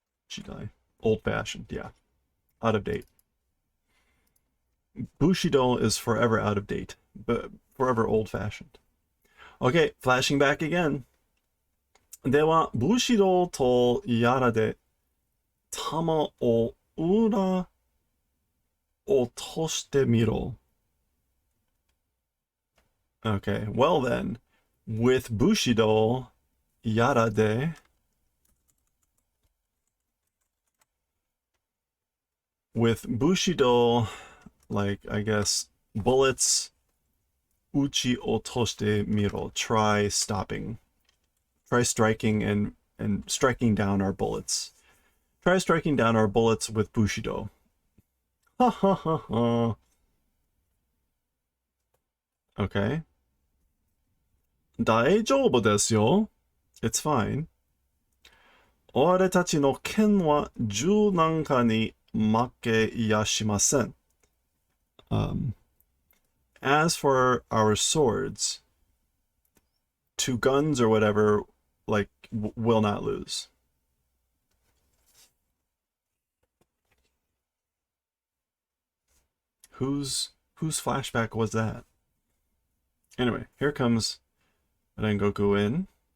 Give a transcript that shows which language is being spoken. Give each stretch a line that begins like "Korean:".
English: Jidai. Old-fashioned, yeah. Out of date. Bushido is forever out of date, but forever old-fashioned. Okay, flashing back again.
Japanese: では、武士道とやらで弾を裏落としてみろ.
English: Okay, well then, with Bushido
Japanese: yara de,
English: with Bushido, like, I guess, bullets,
Japanese: uchi otoshite miro,
English: try stopping. Try striking and striking down our bullets. Try striking down our bullets with Bushido. Ha ha ha ha. Okay.
Japanese: 大丈夫ですよ.
English: It's fine.
Japanese: 俺たちの剣は銃なんかに負けやしません.
English: As for our swords, to guns or whatever, like, will not lose. Whose flashback was that? Anyway, here comes Rengoku in.